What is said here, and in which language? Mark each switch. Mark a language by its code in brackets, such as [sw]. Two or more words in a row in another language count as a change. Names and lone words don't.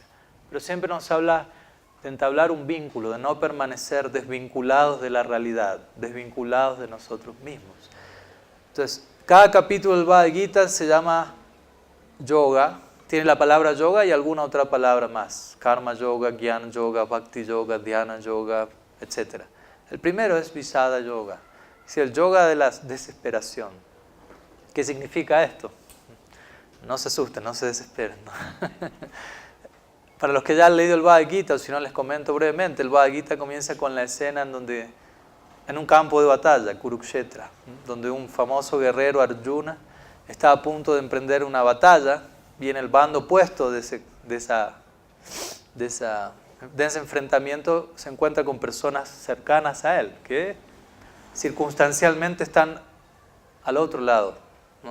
[es] Pero siempre nos habla de entablar un vínculo, de no permanecer desvinculados de la realidad, desvinculados de nosotros mismos. Entonces, cada capítulo del Bhagavad Gita se llama yoga, tiene la palabra yoga y alguna otra palabra más, karma yoga, jnana yoga, bhakti yoga, dhyana yoga, etc. El primero es Visada yoga, es decir, el yoga de la desesperación. ¿Qué significa esto? No se asusten, no se desesperen, ¿no? Para los que ya han leído el Bhagavad Gita, o si no les comento brevemente, el Bhagavad Gita comienza con la escena en un campo de batalla, Kurukshetra, donde un famoso guerrero, Arjuna, está a punto de emprender una batalla y en el bando opuesto de ese enfrentamiento se encuentra con personas cercanas a él, que circunstancialmente están al otro lado, ¿no?